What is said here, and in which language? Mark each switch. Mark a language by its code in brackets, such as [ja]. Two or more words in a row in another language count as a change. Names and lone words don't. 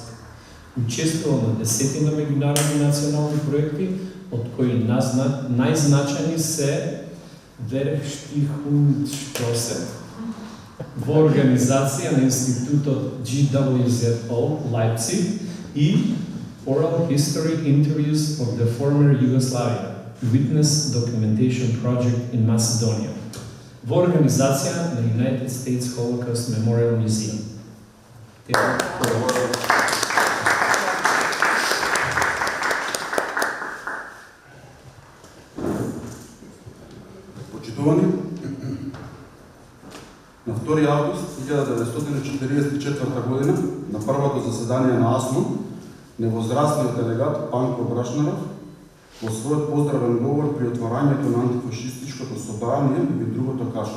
[mk] Учествувал на десетина меѓународни национални проекти, од кои најзначајни се Verkstihungsstrasse во организација на Институтот GWZO Leipzig и Oral History Interviews of the Former Yugoslavia, Witness Documentation Project in Macedonia, во организација на United States Holocaust Memorial Museum. Почитувани, на 2 август 1944 година, на првото заседание на АСНО, невозрастниот делегат Панко Брашнаров во својот поздравен говор при отворањето на антифашистичкото собрание и другото кажа.